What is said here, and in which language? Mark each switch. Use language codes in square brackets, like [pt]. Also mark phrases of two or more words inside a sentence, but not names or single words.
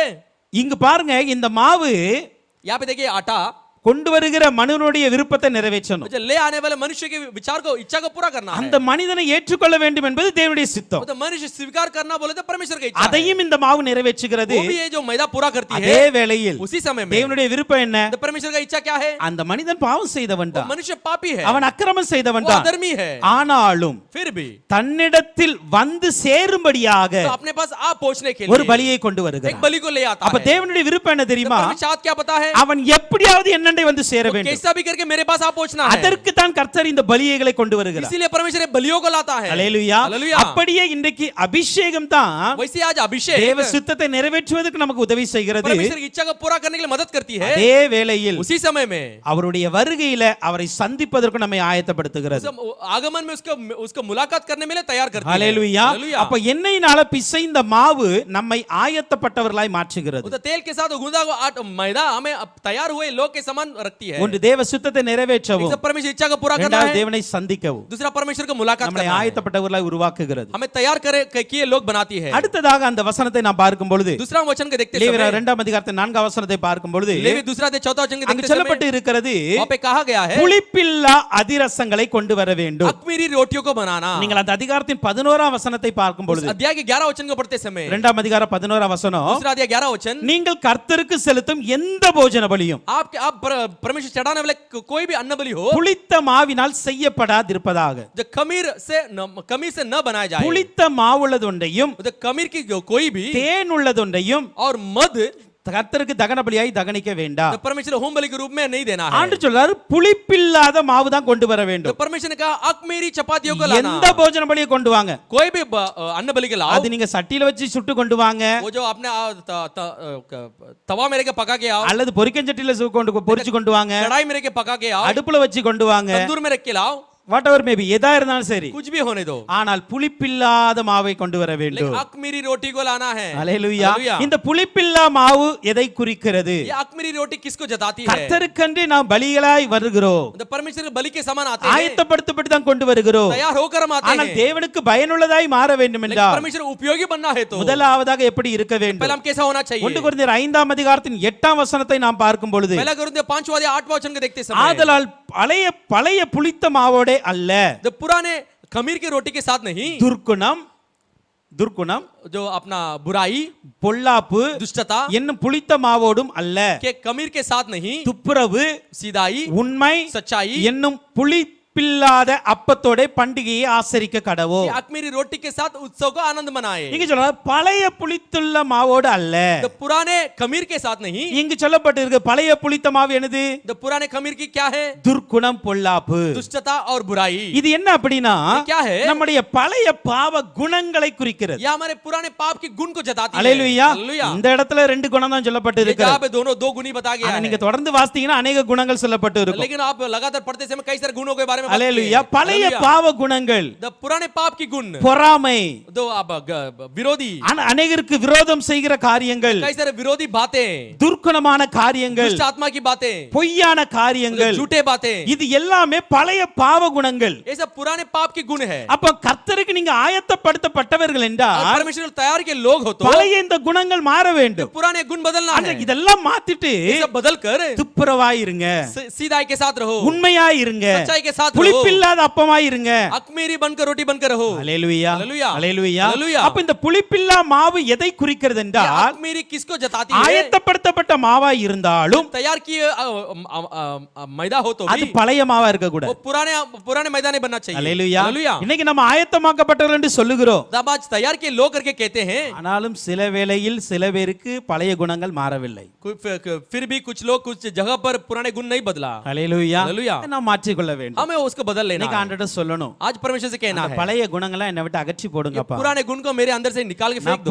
[ta] இங்கு பாருங்க, இந்த மாவு [hi] यहाँ पे देखिए आटा [ta] கொண்டு வருகிற மனிதனுடைய விருப்பத்தை நிறைவேற்றணும். [hi] जो ले आने वाले मनुष्य के विचार को, इच्छा को पूरा करना है। [ta] அந்த மனிதனை ஏற்றுக்கொள்ள வேண்டும் என்பது தேவனுடைய சித்தம். [hi] तो मनुष्य स्वीकार करना बोले तो परमेश्वर की इच्छा है। [ta] அதையும் இந்த மாவு நிறைவேற்றுகிறது. [hi] वो भी ये जो मैदा पूरा करती है, [ta] அதே வேளையில் [hi] उसी समय में [ta] தேவனுடைய விருப்பம் என்ன? [hi] तो परमेश्वर का इच्छा क्या है? [ta] அந்த மனிதன் பாவம் செய்தவன் தான், [hi] मनुष्य पापी है, [ta] அவன் அக்கிரமம் செய்தவன் [hi] वो [ta] தான். [hi] अधर्मी है, [ta] ஆனாலும் [hi] फिर भी [ta] தன்னிடத்தில் வந்து சேரும்படியாக [hi] तो अपने पास आ पहुंचने के [ta] ஒரு [hi] लिए [ta] பலியை கொண்டு [hi] एक [ta] வருகிறான். [hi] बलि को ले आता [ta] அப்ப [hi] है। [ta] தேவனுடைய விருப்பம் என்ன [hi] तो [ta] தெரியுமா? [hi] परमेश्वर क्या पता है? [ta] அவன் எப்படியாவது என்னண்டை வந்து சேர [hi] वो [ta] வேண்டும். [hi] कैसा भी करके मेरे पास आ पहुंचना है। [ta] அதற்கு தான் கர்த்தர் இந்த பலிகளை கொண்டு வருகிறார். [hi] इसीलिए परमेश्वर ये बलियों को लाता है। [ta] அல்லேலூயா. [hi] हालेलुया। [ta] அப்படியே இன்றைக்கு அபிஷேகம் தான் [hi] वैसे आज अभिषेक [ta] தேவ சித்தத்தை நிறைவேற்றுவதற்கு நமக்கு உதவி செய்கிறது. [hi] परमेश्वर की इच्छा को पूरा करने के लिए मदद करती है। [ta] அதே வேளையில் [hi] उसी समय में [ta] அவருடைய வருகையில அவரை சந்திப்பதற்கு நம்மை ஆயத்தப்படுத்துகிறது. [hi] आगमन में उसको मुलाकात करने में तैयार करती है। [ta] அல்லேலூயா. அப்ப எண்ணெயினால பிசைந்த மாவு நம்மை ஆயத்தப்பட்டவர்களாய் மாற்றுகிறது. [hi] तो तेल के साथ गूंदा हुआ मैदा हमें तैयार हुए लोग के समान सामान रखती है। [ta] ஒன்று தேவ சித்தத்தை நிறைவேற்றவும், [hi] एक परमेश्वर इच्छा को पूरा करना [ta] இரண்டாவது [hi] है, [ta] தேவனை சந்திக்கவும் [hi] दूसरा परमेश्वर को मुलाकात [ta] நம்மளை [hi] करना है, [ta] ஆயத்தப்பட்டவர்களாய் உருவாக்குகிறது. [hi] हमें तैयार किए लोग बनाती है। [ta] அடுத்ததாக அந்த வசனத்தை நாம் பார்க்கும் பொழுது, [hi] दूसरा वचन को देखते [ta] லேவியர் [hi] समय [ta] 2ஆம் அதிகாரத்தின் 4ஆம் வசனத்தை பார்க்கும் பொழுது, [hi] लेवी दूसरा अध्याय 4वां वचन को [ta] அங்கு [hi] देखते समय [ta] சொல்லப்பட்டு இருக்கிறது, [hi] वहां पे कहा गया है [ta] புளிப்பில்லா அதிரசங்களை கொண்டு வர வேண்டும். [hi] अख़मीरी रोटियों को बनाना। [ta] நீங்கள் அந்த அதிகாரத்தின் 11ஆம் வசனத்தை பார்க்கும் [hi] उस [ta] பொழுது, [hi] अध्याय के 11 वचन को पढ़ते समय [ta] 2ஆம் அதிகாரம் 11ஆம் வசனம், [hi] दूसरा अध्याय 11 वचन, [ta] நீங்கள் கர்த்தருக்கு செலுத்தும் எந்த போஜன பலியும் [hi] आप परमेश्वर चढ़ाने वाले कोई भी अन्न बलि हो [ta] புளித்த மாவினால் செய்யப்படாதிருப்பதாக. [hi] जो खमीर से न बनाया जाए। [ta] புளித்த மாவுள்ளதொன்றையும் [hi] तो खमीर की कोई भी [ta] தேன் உள்ளதொன்றையும் [hi] और मध [ta] கர்த்தருக்கு தகன பலியாய் தகனிக்க வேண்டாம். [hi] तो परमेश्वर होम बलि के रूप में नहीं देना है। [ta] ஆண்டு சொல்றாரு, புளிப்பில்லாத மாவு தான் கொண்டு வர [hi] तो [ta] வேண்டும். [hi] परमेश्वर ने कहा अख़मीरी चपातियों को लाना। [ta] எந்த போஜன பலியை கொண்டு வாங்க, [hi] कोई भी अन्न बलि के लाओ, [ta] அது நீங்க சட்டியில வச்சு சுட்டு கொண்டு வாங்க, [hi] वो जो आपने तवा मेरे के पका के आओ, [ta] அல்லது பொரிக்கஞ்சட்டியில பொரிச்சு கொண்டு வாங்க, [hi] कढ़ाई मेरे के पका के आओ, [ta] அடுப்புல வச்சு கொண்டு வாங்க, [hi] तंदूर में रख के लाओ, [en] what ever maybe, [ta] எதா இருந்தாலும் சரி, [hi] कुछ भी होने दो, [ta] ஆனால் புளிப்பில்லாத மாவை கொண்டு வர வேண்டும். [hi] लेकिन अख़मीरी रोटी को लाना है। [ta] அல்லேலூயா. [hi] हालेलुया। [ta] இந்த புளிப்பில்லா மாவு எதை குறிக்கிறது? [hi] ये अख़मीरी रोटी किसको जताती है? [ta] கர்த்தருக்கென்று நாம் பலிகளாய் வருகிறோம், [hi] तो परमेश्वर के बलि के समान आते हैं, [ta] ஆயத்தப்படுத்தப்பட்டு தான் கொண்டு வருகிறோம். [hi] तैयार होकर हम आते [ta] ஆனால் [hi] हैं। [ta] தேவனுக்கு பயனுள்ளதாய் மாற வேண்டும் [hi] लेकिन [ta] என்றால் [hi] परमेश्वर उपयोगी बनना है तो [ta] முதலாவதாக எப்படி இருக்க [hi] पहले [ta] வேண்டும்? [hi] हम कैसा होना चाहिए? [ta] 1 கொரிந்தியர் 5ஆம் அதிகாரத்தின் 8ஆம் வசனத்தை நாம் பார்க்கும் பொழுது, [hi] पहला कोरिन्थियों 5वां अध्याय 8वां वचन को देखते समय, [ta] ஆதலால் பழைய புளித்த மாவோடே அல்ல, [hi] जो पुराने खमीर की रोटी के साथ नहीं, [ta] துர்க்குணம் [hi] जो अपना बुराई, [ta] பொல்லாப்பு [hi] दुष्टता [ta] என்னும் புளித்த மாவோடும் அல்ல, [hi] के खमीर के साथ नहीं, [ta] துப்புரவு [hi] सीधाई, [ta] உண்மை [hi] सच्चाई [ta] என்னும் புளிப்பில்லாத அப்பத்தோட பண்டிகையை ஆசரிக்க கடவோ. [hi] कि अख़मीरी रोटी के साथ उत्सव को आनंद मनाए। [ta] இங்க சொல்ற பழைய புளித்துள்ள மாவோடு அல்ல, [hi] तो पुराने खमीर के साथ नहीं, [ta] இங்கு சொல்லப்பட்டு இருக்கு பழைய புளித்த மாவு என்னது? [hi] तो पुराने खमीर की क्या है? [ta] துர்க்குணம் பொல்லாப்பு. [hi] दुष्टता और बुराई। [ta] இது என்ன அப்படின்னா [hi] ये क्या है? [ta] நம்முடைய பழைய பாவ குணங்களை குறிக்கிறது. [hi] यह हमारे पुराने पाप की गुण को जताती है। [ta] அல்லேலூயா. [hi] हालेलुया। [ta] இந்த இடத்துல ரெண்டு குணம் தான் சொல்லப்பட்டு [hi] ये जहाँ [ta] இருக்கிறது. [hi] पे दोनों दो गुणी बता गया [ta] ஆனா [hi] है, [ta] நீங்க தொடர்ந்து வாசித்தீங்கன்னா अनेक குணங்கள் சொல்லப்பட்டு இருக்கும். [hi] लेकिन आप लगातार पढ़ते समय कई सारे गुणों के बारे में [ta] அல்லேலூயா. பழைய பாவ குணங்கள், [hi] द पुराने पाप की गुण, [ta] பொறாமை, [hi] दो अब विरोधी, [ta] அநேகருக்கு விரோதம் செய்கிற காரியங்கள், [hi] कई सारे विरोधी बातें, [ta] துர்க்குணமான காரியங்கள், [hi] दुष्ट आत्मा की बातें, [ta] பொய்யான காரியங்கள், [hi] झूठे बातें, [ta] இது எல்லாமே பழைய பாவ குணங்கள். [hi] ये सब पुराने पाप की गुण है। [ta] அப்ப கர்த்தருக்கு நீங்க ஆயத்தப்படுத்தப்பட்டவர்கள் [hi] और [ta] என்றால் [hi] परमेश्वर तैयार के लोग हो तो [ta] பழைய இந்த குணங்கள் மாற வேண்டும். [hi] पुराने गुण बदलना [ta] ஆனா [hi] है। [ta] இதெல்லாம் மாத்திட்டு [hi] ये सब बदल कर [ta] துப்புரவாய் இருங்க, [hi] सीधाई के साथ रहो, [ta] உண்மையாய் இருங்க, [hi] सच्चाई के साथ रहो, [ta] புளிப்பில்லாத அப்பமாய் இருங்க. [hi] अख़मीरी बनकर रोटी बनकर रहो। [ta] அல்லேலூயா. அல்லேலூயா. அல்லேலூயா. அல்லேலூயா. அப்ப இந்த புளிப்பில்லா மாவு எதை குறிக்கிறது [hi] ये [ta] என்றால் [hi] अख़मीरी किसको जताती है? [ta] ஆயத்தப்படுத்தப்பட்ட மாவாய் இருந்தாலும் [hi] तैयार किए मैदा हो तो [ta] அது [hi] भी [ta] பழைய மாவா இருக்க [hi] वो [ta] கூடாது. [hi] पुराने मैदा नहीं बनना चाहिए। [ta] அல்லேலூயா. [hi] हालेलुया। [ta] இன்னைக்கு நம்ம ஆயத்தமாக்கப்பட்டவர்கள் என்று சொல்லுகிறோம், [hi] जब आज तैयार किए लोग करके कहते हैं, [ta] ஆனாலும் சில வேளையில் சில பேருக்கு பழைய குணங்கள் மாறவில்லை. [hi] फिर भी कुछ लोग कुछ जगह पर पुराने गुण नहीं बदला। [ta] அல்லேலூயா. அல்லேலூயா. நாம் மாற்றிக்கொள்ள வேண்டும். [hi] हमें उसको बदल लेना [ta] இன்னைக்கு [hi] है। [ta] ஆண்டவர்ட்ட சொல்லணும், [hi] आज परमेश्वर से कहना [ta] அந்த [hi] है, [ta] பழைய குணங்களை என்னை விட்டு அகற்றி [hi] ये [ta] போடுங்கப்பா, [hi] पुराने गुण को मेरे अंदर से निकाल के [ta] நான் [hi] फेंक दो।